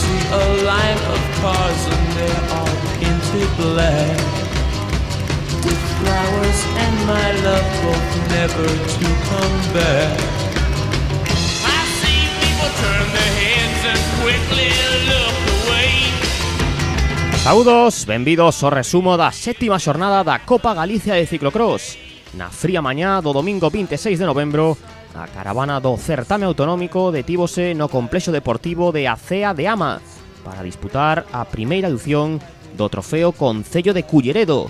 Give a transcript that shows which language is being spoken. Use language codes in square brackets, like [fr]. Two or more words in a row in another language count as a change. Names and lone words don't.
[en] a line of cars and they're all painted black, with flowers and my love both never to come back. I see people turn their heads and quickly look away. [gl] Saúdos, benvidos ao resumo da sétima xornada da Copa Galicia de Ciclocross. Na fría mañá do domingo 26 de novembro, a caravana do certame autonómico detívose no complexo deportivo de Acea de Ama para disputar a primeira edición do trofeo Concello de Culleredo.